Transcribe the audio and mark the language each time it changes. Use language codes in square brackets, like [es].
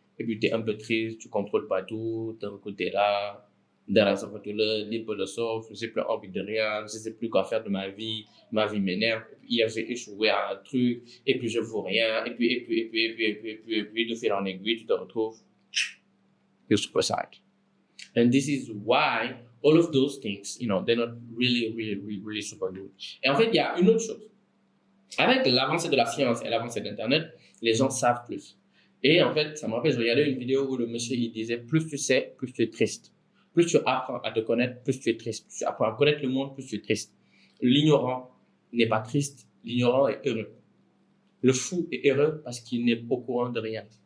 [fr] Et puis, tu es un peu triste, tu ne contrôles pas tout, d'un coup, tu es là. Derrière ça, tu es libre de souffle, je n'ai plus envie de rien, je ne sais plus quoi faire de ma vie m'énerve. Hier, j'ai échoué à un truc, et puis je ne vaux rien, et puis, de fil en aiguille, tu te retrouves, [en] you're super sad. And this is why all of those things, they're not really super good. [fr] Et en fait, il y a une autre chose. Avec l'avancée de la science et l'avancée d'Internet, les gens savent plus. Et en fait, ça me rappelle, je regardais une vidéo où le monsieur, il disait, plus tu sais, plus tu es triste. Plus tu apprends à te connaître, plus tu es triste. Plus tu apprends à connaître le monde, plus tu es triste. L'ignorant n'est pas triste, l'ignorant est heureux. Le fou est heureux parce qu'il n'est au courant de rien.